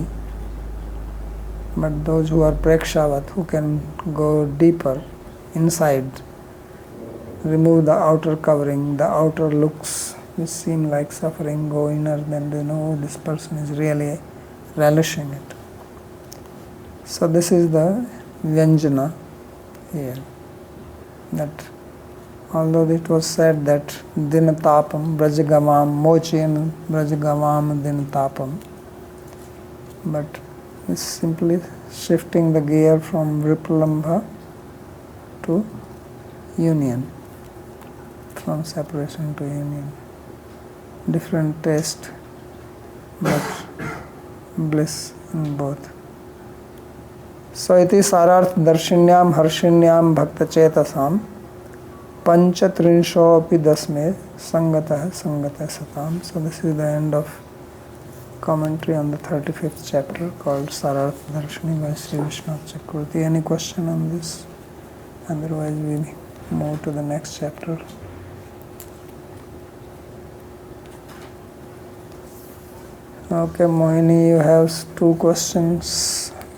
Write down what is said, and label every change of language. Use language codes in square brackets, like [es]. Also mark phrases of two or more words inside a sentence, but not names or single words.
[en] But those who are prekshavat, who can go deeper inside, remove the outer covering, the outer looks which seem like suffering, go inner, then they know this person is really relishing it. So this is the Vyanjana here. That although it was said that [sa] dinatapam brajagamam mochen brajagamam dinatapam, [en] but it's simply shifting the gear from vipralambha to union, from separation to union. Different taste, but bliss in both. [sa] So iti sararth darshinyam harshinyam bhakta chetasam panchatrinsho api dasme sangatah satam. [en] So this is the end of commentary on the 35th chapter called Sararth Darshini by Sri Vishwanath Chakravarti. Any question on this? Otherwise we move to the next chapter. Okay, Mohini, you have 2 questions.